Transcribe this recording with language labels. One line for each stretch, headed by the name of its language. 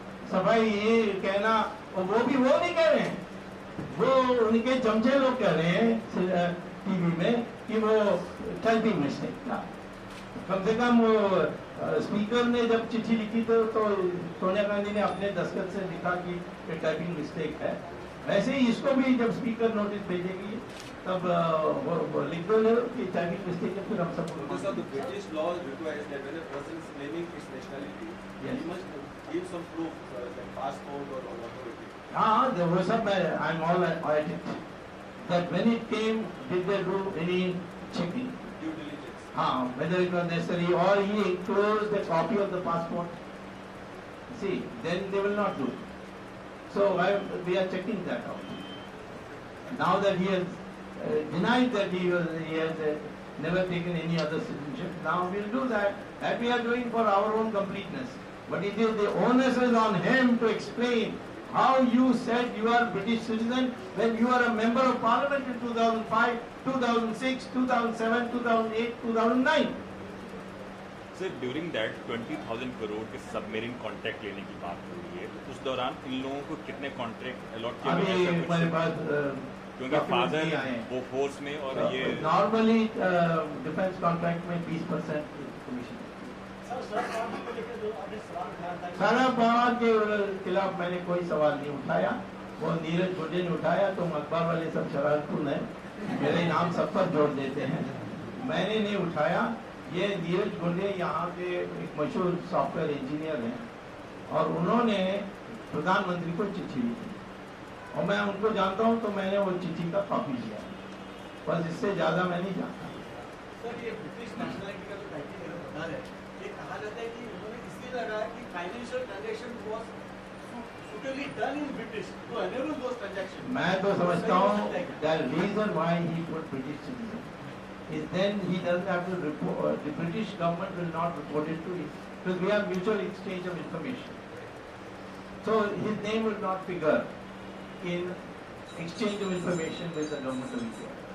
Hindi: सफाई ये कहना, और वो भी वो नहीं कह रहे हैं, वो उनके चमचे लोग कह रहे हैं टीवी में कि वो टाइपिंग मिस्टेक था। कम से कम वो स्पीकर ने जब चिट्ठी लिखी तो सोनिया गांधी ने अपने दस्तखत से लिखा कि ये टाइपिंग मिस्टेक है। वैसे ही इसको भी जब स्पीकर नोटिस भेजेगी तब वो लिख दो कि टाइपिंग मिस्टेक है, फिर हम सब
English: British laws requires that when a person is claiming his nationality, Yes. he must give some proof, like passport or whatever it is.
Hindi: हाँ, वो सब
English: I'm all at it. That when it came, did they do any checking? Due diligence. हाँ, whether it was necessary or he enclosed a copy of the passport. See, then they will not do it. So we are checking that out. Now that he has denied that he has never taken any other citizenship, now we will do that. That we are doing for our own completeness. But it is the onus is on him to explain how you said you are British citizen when you are a member of parliament in 2005, 2006, 2007, 2008, 2009.
Hindi: Sir
English: during that
Hindi: 20,000 crore के submarine contract लेने की बात हो रही है, तो उस दौरान इन लोगों को कितने कॉन्ट्रैक्ट अलॉट किए गए हैं? हमारे पास क्योंकि फादर वो फोर्स में और ये नॉर्मली डिफेंस कॉन्ट्रैक्ट में 20% कमीशन। शरद पवार के खिलाफ मैंने कोई सवाल नहीं उठाया, वो नीरज गुंडे ने उठाया। तुम अखबार वाले सब शरारतपुर है, मेरे नाम सब पर जोड़ देते हैं, मैंने नहीं उठाया। ये नीरज गुंडे यहाँ के एक मशहूर सॉफ्टवेयर इंजीनियर हैं और उन्होंने प्रधानमंत्री को चिट्ठी लिखी और मैं उनको जानता हूँ, तो मैंने वो चिट्ठी का कॉपी लिया, बस इससे ज्यादा मैं नहीं जानता। सर ये ब्रिटिश नेशनलिटी का जो क्राइटेरिया बता रहे हैं, ये कहा जाता है कि उन्होंने इसलिए लगाया कि
English: Financial transaction was suitably done in British to enable those transactions.
Hindi: मैं तो समझता हूँ
English: that reason why he put British citizen is then he doesn't have to report, the British government will not report it to it because we have mutual exchange of information. So his name will not figure in exchange of information with the government of India.